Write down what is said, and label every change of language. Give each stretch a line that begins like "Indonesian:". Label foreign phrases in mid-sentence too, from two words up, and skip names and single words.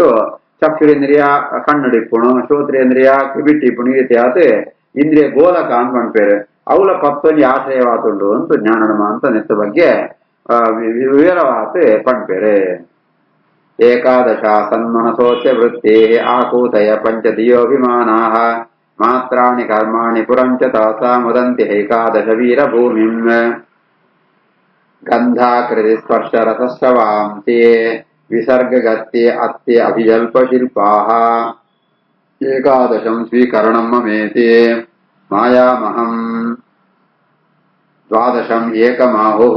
Tulu: ಚಕ್ಷುರೇಂದ್ರಿಯ ಕಣ್ಣಡಿಪ್ಪುಣು, ಶ್ರೋತ್ರೇಂದ್ರಿಯ ಕಿಬಿಟ್ಟಿಪ್ಪುಣು ಈ ರೀತಿ ಆತ ಇಂದ್ರಿಯ ಗೋಲಕ ಅಂತ ಪಂಪೇರೆ ಅವಳ 11 ಆಶ್ರಯವಾತುಂಡು ಅಂತ ಜ್ಞಾನ ಅಂತ ನೆತ್ತ ಬಗ್ಗೆ ವಿವರವಾತ ಪಂಪೇರೆ.
Sanskrit: ಏಕಾದಶ ಸನ್ಮನಸೋಸ್ಯ ವೃತ್ತಿ ಆಕೂತಯ ಪಂಚಧಿಯೋಭಿಮಾನಾಃ ಮಾತ್ರಾಣಿ ಕರ್ಮಾಣಿ ಪುರಂ ಚ ತಾಸಾಂ ವದಂತಿ ಏಕಾದಶ ವೀರಭೂಮಿಂ. ಗಂಧಾಕೃತಿ ಸ್ಪರ್ಶ ರಸಸ್ರವಾಂಸಿ ವಿಸರ್ಗಗತ್ಯೆ ಅತ್ಯೆ ಅಭಿಜಲ್ಪ ಶಿಲ್ಪಾಃ ಏಕಾದಶಂ ಸ್ವೀಕರಣಂ ಮಮೇತಿ ಮಾಯಾಮಹಂ ದ್ವಾದಶಂ ಏಕಮಾಹುಃ.